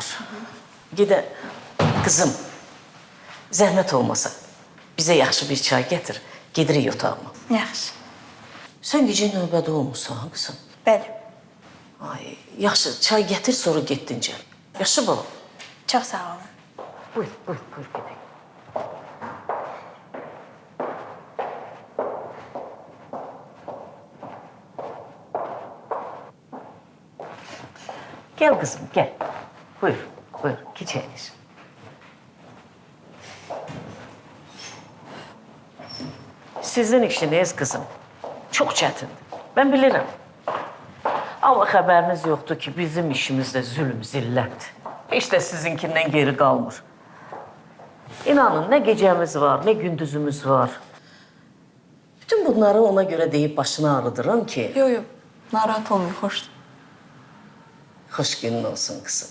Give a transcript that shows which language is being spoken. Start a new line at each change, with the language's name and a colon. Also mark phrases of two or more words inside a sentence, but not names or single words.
Azerbaijani: Gedə, qızım, zəhmət olmasa bizə yaxşı bir çay gətir, gedirik otağıma. Yaxşı. Sən gecə növbədə olmuşsan, qızım. Bəli. Ay, yaxşı, çay gətir, sonra get dincəl. Yaxşı balam. Çox sağ olun. Buyur, buyur, buyur, gedək.
Turkish: Gel kızım, gel.
Azerbaijani: Buyur, buyur. Geç əyləş. Sizin işiniz kızım çok çətindir.
Turkish: Ben bilirim.
Azerbaijani: Ama xəbəriniz yoxdur ki, bizim işimiz də zülm, zillətdir. Heç də sizinkindən geri qalmır. İnanın, nə gecəmiz var, nə gündüzümüz var. Bütün bunları ona göre deyib başını ağrıdıram ki... Yox, narahat olmayın, xoşdur. Xoş günün olsun kızım.